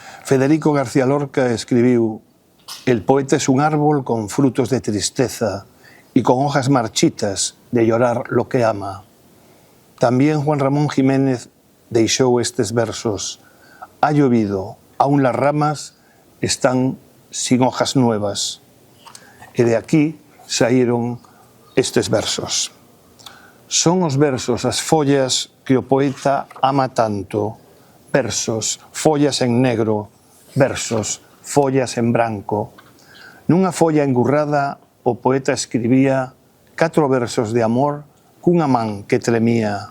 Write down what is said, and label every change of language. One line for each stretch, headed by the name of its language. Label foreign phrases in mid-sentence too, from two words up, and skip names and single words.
Spanish: Federico García Lorca escribiu: el poeta es un árbol con frutos de tristeza y con hojas marchitas de llorar lo que ama. También Juan Ramón Jiménez
Galician: deixou estes versos:
Spanish: ha llovido, aún las ramas están sin hojas nuevas.
Galician: E de aquí saíron estes versos. Son os versos as follas que o poeta ama tanto. Versos, follas en negro, versos, follas en branco. Nunha folla engurrada o poeta escribía 4 versos de amor cunha man que tremía.